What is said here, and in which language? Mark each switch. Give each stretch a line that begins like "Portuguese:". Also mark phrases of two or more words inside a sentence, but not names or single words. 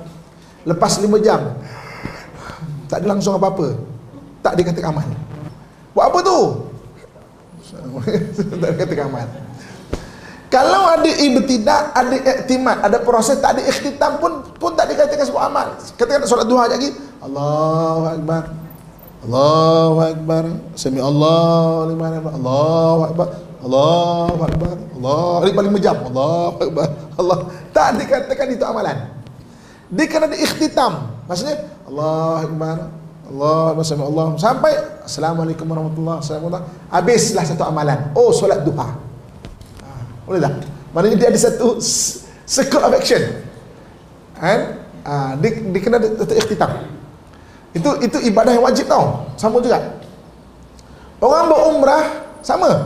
Malay: Lepas 5 jam tak ada langsung apa-apa, tak dikatakan amal. Buat apa tu? Tak dikatakan amal. Kalau ada ibtidak, ada iktimad, ada proses, tak ada ikhtitam pun tak dikatakan sebuah amal. Katakan solat duha lagi,
Arabic: الله أكبر، الله أكبر، سمع الله لمن حمده، الله أكبر، الله أكبر، الله 5 jam, الله أكبر، الله.
Malay: Tak dikatakan itu amalan. Dia kena ada ikhtitam. Maksudnya
Arabic: الله أكبر، الله أكبر، الله,
Malay: sampai
Arabic: السلام عليكم ورحمة الله وبركاته.
Malay: Habislah satu amalan. Oh, solat duha. Boleh tak? Maknanya dia ada satu
English: circle of action,
Malay: kan? Dia kena ada ikhtitam. Itu ibadah yang wajib tau. Sama juga orang berumrah, sama.